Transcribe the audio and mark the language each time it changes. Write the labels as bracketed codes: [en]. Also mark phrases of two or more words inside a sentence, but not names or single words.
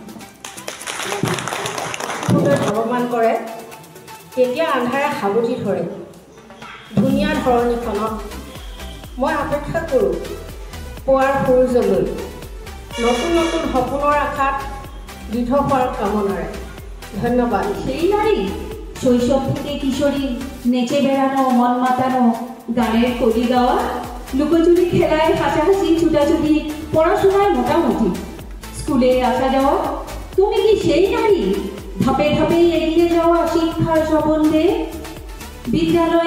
[as] ভগৱান কৰে তেতিয়া আন্ধাৰে সাৱটি ধৰে ধুনীয়া ধৰণীখনত মই অপেক্ষা কৰোঁ পুৱাৰ সূৰ্যলৈ নতুন নতুন সপোনৰ আশাত দৃঢ় হোৱাৰ কামনাৰে ধন্যবাদ [bn] সেই নারী শৈশব থেকে কিশোরী নেচে বেড়ানো মন মাতানো গানের কলি গাওয়া লুকোচুরি খেলায় হাসাহাসি ছুটাছুটি পড়াশোনায় মোটামুটি স্কুলে আসা যাওয়া তুমি কি সেই নারী ধাপে ধাপে এগিয়ে যাওয়া শিক্ষার সম্বন্ধে বিদ্যালয়